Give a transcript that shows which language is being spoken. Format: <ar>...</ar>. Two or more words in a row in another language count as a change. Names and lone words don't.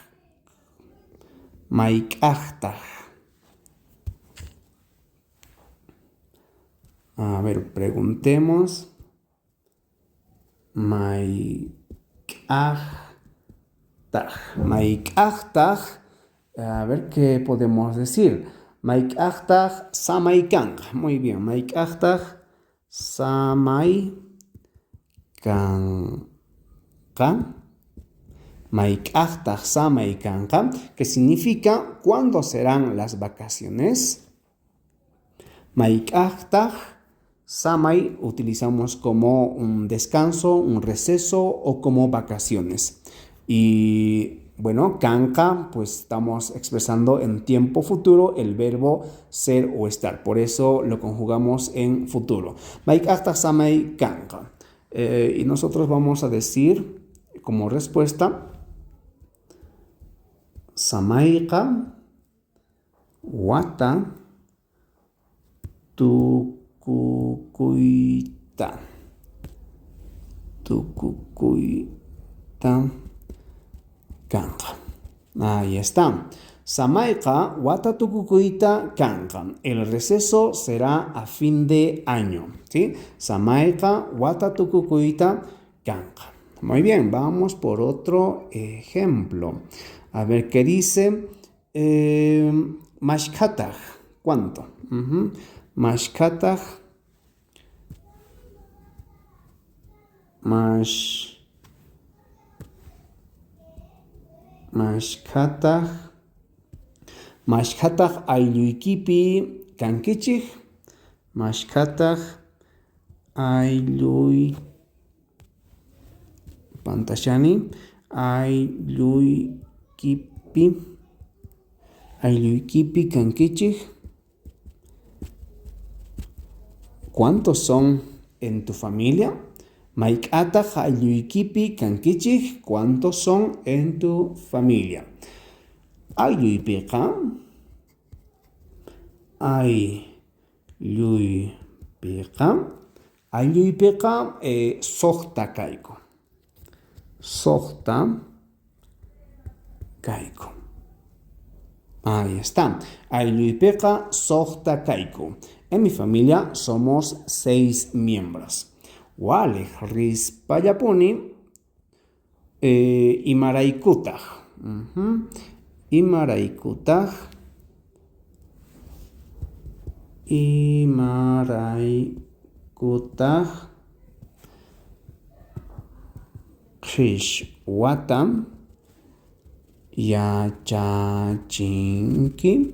<es>Maik'ahtah. A ver, preguntemos.</es> <qu>Maik'ahtah.</qu> <es>Maik'ahtah. A ver qué podemos decir.</es> <qu>Maik'ahtah samaykan.</qu> <es>Muy bien.</es> <qu>Maik'ahtah samaykan. Maik'ahtah samaykanqa,</qu> <es>que significa ¿cuándo serán las vacaciones?</es> <qu>Maik'ahtah samay</qu> <es>utilizamos como un descanso, un receso o como vacaciones. Y bueno, kanqa, pues estamos expresando en tiempo futuro el verbo ser o estar. Por eso lo conjugamos en futuro.</es> <qu>Maik'ahtah samay kanqa.</qu> <es>Y nosotros vamos a decir como respuesta</es> <qu>samayqa wata tukukuyta. Tukukuyta kanqa.</qu> <es>Ahí está.</es> <qu>Samayqa wata tukukuyta kanqa.</qu> <es>El receso será a fin de año, ¿sí?</es> <qu>Samayqa wata tukukuyta kanqa.</qu> <es>Muy bien, vamos por otro ejemplo. A ver qué dice. Mashkatah. ¿Cuánto?</es> <qu>Mashkatah. Mashkatah. Mashkatah ayluykipi kankichik. Mashkatah ayluy pantashani ayluykipi kankichik.</qu> <es>¿Cuántos son en tu familia?</es> <qu>Maik'ata aylluykipi kankichik.</qu> <es>¿Cuántos son en tu familia?</es> <qu>Aylluypiqa soqta kayku. Soqta kayku.</qu> <es>Ahí está.</es> <qu>Aylluypiqa soqta kayku.</qu> <es>En mi familia somos 6 miembros.</es> <qu>Wale rispallapuni imaraykutaq. Imaraykutaq qhichwata yachachinki.</qu>